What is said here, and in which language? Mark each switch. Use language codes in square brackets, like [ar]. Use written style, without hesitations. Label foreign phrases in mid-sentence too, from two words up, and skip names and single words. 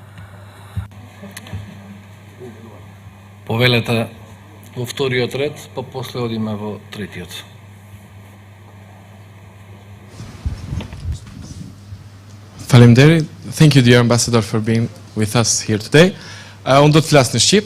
[mk] Повелете во вториот ред, па после одиме во третиот. [sq] Faleminderit. [en] Thank you, dear ambassador, for being with us here today. [sq] Unë do të flas në Shqip.